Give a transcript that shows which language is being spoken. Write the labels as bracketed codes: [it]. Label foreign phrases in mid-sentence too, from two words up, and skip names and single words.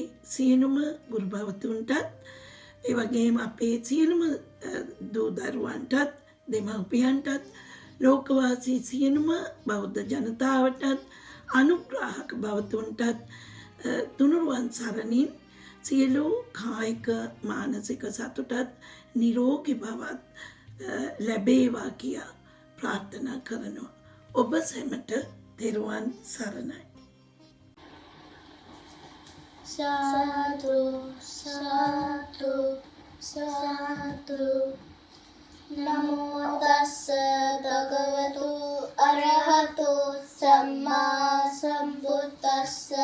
[si] සියලුම ගුරු භවතුන්ටත් ඒ වගේම අපේ සියලුම දූ දරුවන්ටත් දෙමව්පියන්ටත් ලෝකවාසී සියලුම බෞද්ධ ජනතාවටත් අනුග්‍රාහක භවතුන්ටත් තුනුරුවන් සරණින් සියලු කායික මානසික සතුටත් නිරෝගී බවත් ලැබේවා කියා ප්‍රාර්ථනා කරනවා. ඔබ සැමට තෙරුවන් සරණයි. [pi] සාදු සාදු සාදු නමෝ තස්ස භගවතු අරහතු සම්මා සම්බුද්දස්ස